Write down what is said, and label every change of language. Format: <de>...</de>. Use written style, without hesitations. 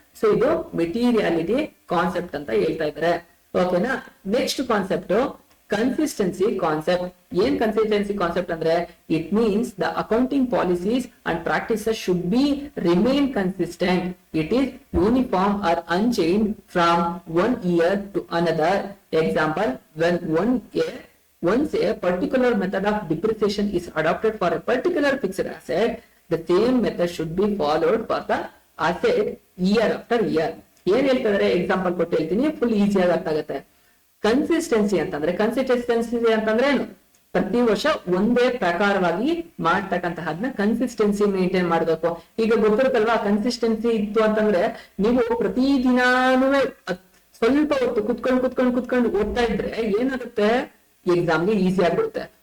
<kn>So ಇದು ಮೆಟೀರಿಯಾಲಿಟಿ concept ಅಂತ ಹೇಳ್ತಾ ಇದ್ದಾರೆ. ಓಕೆನಾ.</kn> <en>Next concept consistency concept.</en> <kn>ಏನ್ ಕನ್ಸಿಸ್ಟೆನ್ಸಿ ಕಾನ್ಸೆಪ್ಟ್ ಅಂದ್ರೆ</kn> <en>It means the accounting policies and practices should be remain consistent. It is uniform or unchange from one year to another. Example, when once a particular method of depreciation is adopted for a particular fixed asset, the same method should be followed for the asset year after year.</en> <kn>ಏನ್ ಹೇಳ್ತಿದ್ದಾರೆ example ಕೊಟ್ಟು ಹೇಳ್ತೀನಿ, full ಈಸಿಯಾಗಿ ಅರ್ಥ ಆಗುತ್ತೆ. Consistency ಅಂತಂದ್ರೆ ಏನು? ಪ್ರತಿ ವರ್ಷ ಒಂದೇ ಪ್ರಕಾರವಾಗಿ ಮಾಡ್ತಕ್ಕಂತಹದ್ನ ಕನ್ಸಿಸ್ಟೆನ್ಸಿ ಮೇಂಟೈನ್ ಮಾಡಬೇಕು. ಈಗ ಗೊತ್ತಿರುತ್ತಲ್ವಾ, ಕನ್ಸಿಸ್ಟೆನ್ಸಿ ಇತ್ತು ಅಂತಂದ್ರೆ ನೀವು ಪ್ರತಿದಿನಾನು ಸ್ವಲ್ಪ ಹೊತ್ತು ಕುತ್ಕೊಂಡು ಓದ್ತಾ ಇದ್ರೆ ಏನಾಗುತ್ತೆ, ಎಕ್ಸಾಮ್ಗೆ ಈಸಿ ಆಗ್ಬಿಡುತ್ತೆ.</kn>